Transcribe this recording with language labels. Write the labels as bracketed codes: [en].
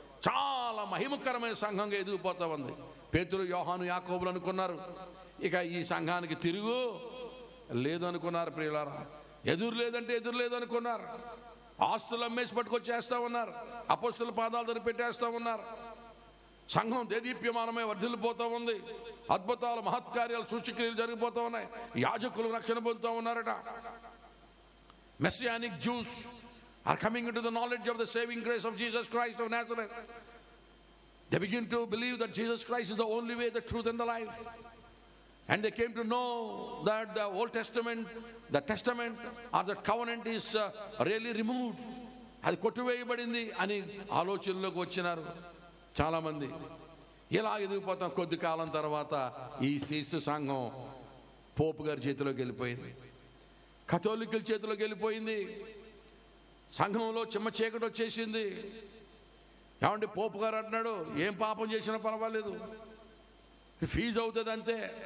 [te] చాలా మహిమకరమైన సంఘంగా ఎదిగిపోతా ఉంది. పేతురు యోహాను యాకోబులు అనుకున్నారు, ఇక ఈ సంఘానికి తిరుగు లేదు అనుకున్నారు. ప్రియులారా, ఎదురు లేదంటే ఎదురు లేదనుకున్నారు. ఆస్తులు అమ్మేసి పట్టుకొచ్చేస్తా ఉన్నారు. అపోస్తుల పాదాల దగ్గర పెట్టేస్తా ఉన్నారు. సంఘం దేదీప్యమానమై వర్ధిల్లిపోతూ ఉంది. అద్భుతాలు మహత్కార్యాలు సూచక్రియలు జరిగిపోతూ ఉన్నాయి. యాజకులు రక్షణ పొందుతూ ఉన్నారట. [en] Messianic Jews are coming into the knowledge of the saving grace of Jesus Christ of Nazareth. They begin to believe that Jesus Christ is the only way, the truth and the life. And they came to know that the Old Testament, the Testament or the covenant is really removed. [te] అది కొట్టివేయబడింది అని ఆలోచనలోకి వచ్చినారు చాలామంది. ఇలా ఎదిగిపోతాం. కొద్ది కాలం తర్వాత ఈ క్రీస్తు సంఘం పోపు గారి చేతిలోకి వెళ్ళిపోయింది, కథోలికుల చేతిలోకి వెళ్ళిపోయింది. సంఘంలో చిమ్మ చీకటి వచ్చేసింది. ఏమంటే పోపు గారు అంటున్నాడు, ఏం పాపం చేసినా పర్వాలేదు, ఫీజు అవుతుంది అంతే.